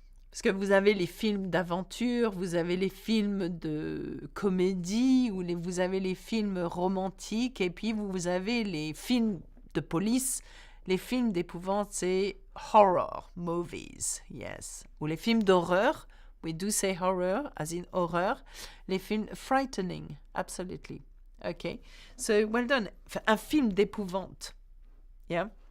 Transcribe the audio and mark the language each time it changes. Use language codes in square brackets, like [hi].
[fr] Parce que vous avez les films d'aventure, vous avez les films de comédie, ou vous avez les films romantiques, et puis vous avez les films de police. Les films d'épouvante, c'est [en] horror movies, yes. [fr] Ou les films d'horreur, [en] we do say horror, as in horreur. Les films frightening, absolutely. Okay, so well done. [fr] Un film d'épouvante, yeah.